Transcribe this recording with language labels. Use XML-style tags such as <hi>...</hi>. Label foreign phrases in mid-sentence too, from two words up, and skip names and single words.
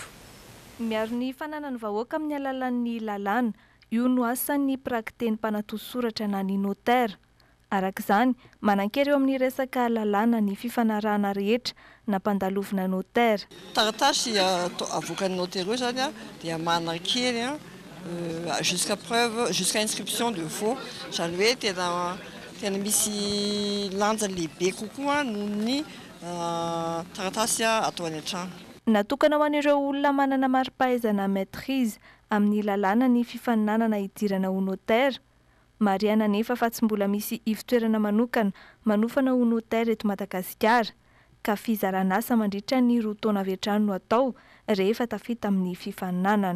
<mg>Miaro ny fananany vahoaka amin'ny alalan'ny lalàna io no asan'ny prakteny mpanatosoratra na ny notera. Arak'izany, manan-kery eo amin'ny resaka lalàna ny fifanarahana rehetra na mpandalovina notera. Taratasy avoakan'ny notera zany dia manan-kery</mg> <fr>jusqu'à preuve, jusqu'à inscription de faux.</fr> <mg>Zany hoe tena misy lanja lehibe kokoa noho ny taratasy atao any an-trano. Natokana ho an'ireo olona manana mari-pahaizana maîtrise amin'ny lalàna ny fifaninanana idirana ho notera. Mariana nefa fa tsy mbola misy ivitoerana manokana manofana ho notera eto Madagasikara ka fizaran'asa mandritra ny 2 taona avy hatrany no atao rehefa tafita amin'ny fifaninanana.</mg>